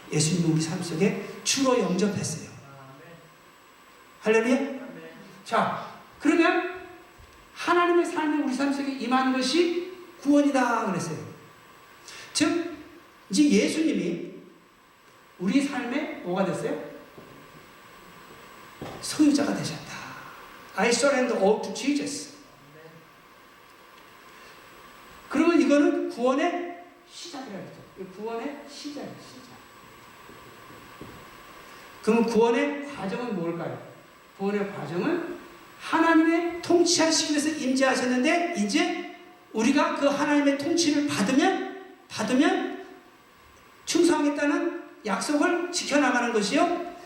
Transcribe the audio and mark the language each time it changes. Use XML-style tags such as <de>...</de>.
<ko>예수님이 우리 삶 속에 주로 영접했어요. 할렐루야? 자, 그러면 하나님의 삶이 우리 삶 속에 임하는 것이 구원이다 그랬어요. 즉, 이제 예수님이 우리 삶에 뭐가 됐어요? 소유자가 되셨다.</ko> <en>I surrender all to Jesus.</en> <ko>그러면 이거는 구원의 시작이라고 했죠. 구원의 시작이에요. 그러면 구원의 과정은 뭘까요? 구원의 과정은 하나님의 통치하시기 위해서 임재하셨는데 이제 우리가 그 하나님의 통치를 받으면 충성하겠다는 약속을 지켜나가는 것이요.</ko>